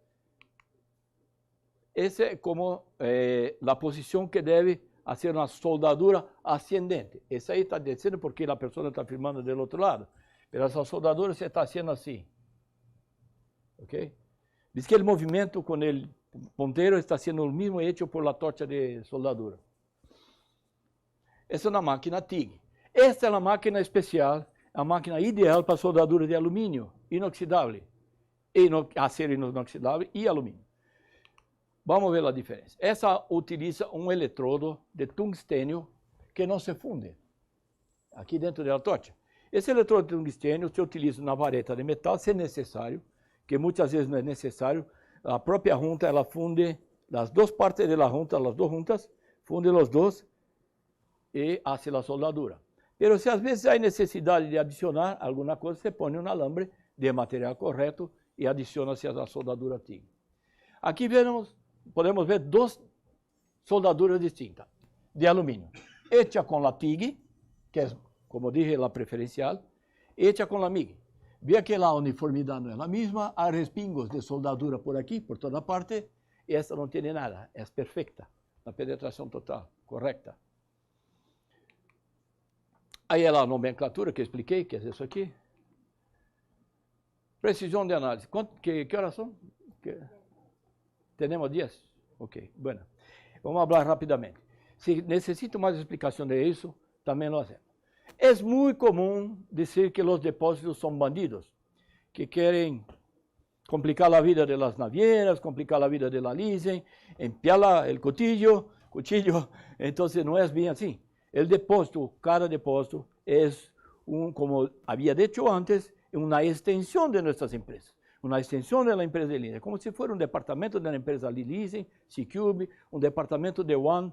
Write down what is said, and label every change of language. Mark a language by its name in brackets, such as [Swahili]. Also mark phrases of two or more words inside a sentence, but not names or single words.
[Portuguese] Essa é como a posição que deve fazer uma soldadura ascendente. Essa aí está descendo porque a pessoa está filmando do outro lado. Mas essa soldadura se está fazendo assim. Ok? Diz que o movimento com o ponteiro está sendo o mesmo [Spanish] hecho por la torcha de soldadura. [Portuguese] Essa é uma máquina TIG. Esta é uma máquina especial, a máquina ideal para soldadura de alumínio inoxidável, acero inoxidável e alumínio. Vamos ver a diferença. Essa utiliza um eletrodo de tungstênio que não se funde aqui dentro da torcha. Esse eletrodo de tungstênio se utiliza na vareta de metal, se necessário, que muitas vezes não é necessário. A própria junta, ela funde las duas partes da junta, as duas juntas, funde os dois e hace a soldadura. Pero se às vezes há necessidade de adicionar alguma coisa, você põe um alambre de material correto e adiciona-se a soldadura TIG. Aqui podemos ver duas soldaduras distintas de alumínio. Hecha com a TIG, que é, [Spanish] como dije, [Portuguese] a preferencial, hecha com a MIG. Vê que a uniformidade não é a mesma, há respingos de soldadura por aqui, por toda parte, e esta não tem nada, é perfeita, a penetração total, correta. Aí é a nomenclatura que eu expliquei, que é isso aqui. Precisão de análise. Que horas são? Temos 10? Ok, bueno. Vamos falar rapidamente. Se necessito mais explicação de isso, também [Spanish] lo hacemos. [Portuguese] É muito comum dizer que os depósitos são bandidos, que querem complicar a vida das navieras, complicar a vida [Spanish] de la [Portuguese] leasing, empiar o cuchillo, então não é bem assim. O depósito, cada depósito é como havia dicho antes, uma extensão de nossas empresas, uma extensão da empresa de leasing, como se fosse um departamento da empresa de leasing, C-Cube, um departamento de One.